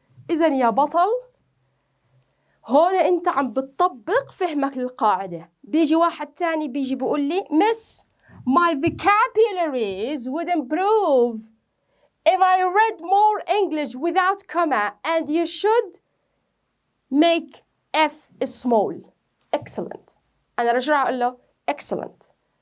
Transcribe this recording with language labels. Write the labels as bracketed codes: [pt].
[ar] إذن يا بطل هون أنت عم بتطبق فهمك للقاعدة. بيجي واحد تاني بيجي بيقول لي [en] Miss, my vocabularies would improve if I read more English without comma and you should make F small. Excellent. [ar] أنا رجع أقول له excellent.